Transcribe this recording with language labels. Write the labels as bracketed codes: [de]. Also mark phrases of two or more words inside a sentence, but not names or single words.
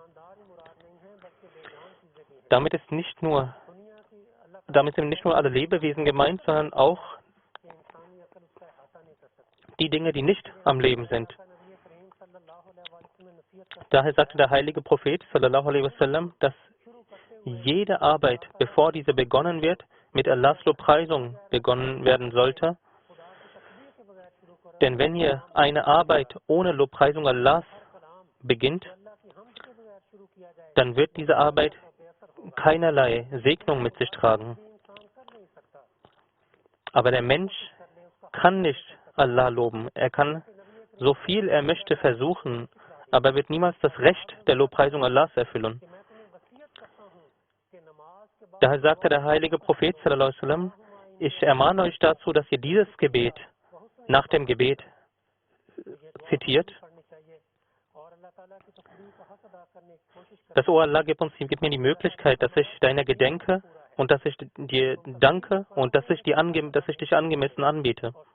[de] Damit sind nicht nur alle Lebewesen gemeint, sondern auch die Dinge, die nicht am Leben sind. Daher sagte der heilige Prophet, [ar] صلى الله عليه وسلم, [de] dass jede Arbeit, bevor diese begonnen wird, mit Allahs Lobpreisung begonnen werden sollte. Denn wenn ihr eine Arbeit ohne Lobpreisung Allahs beginnt, dann wird diese Arbeit keinerlei Segnung mit sich tragen. Aber der Mensch kann nicht Allah loben. Er kann so viel er möchte versuchen, aber er wird niemals das Recht der Lobpreisung Allahs erfüllen. Daher sagte der heilige Prophet [ar] sallallahu alaihi wasallam, [de] ich ermahne euch dazu, dass ihr dieses Gebet nach dem Gebet zitiert. Das, O Allah, gib mir die Möglichkeit, dass ich deiner gedenke und dass ich dir danke und dass ich dich angemessen anbete.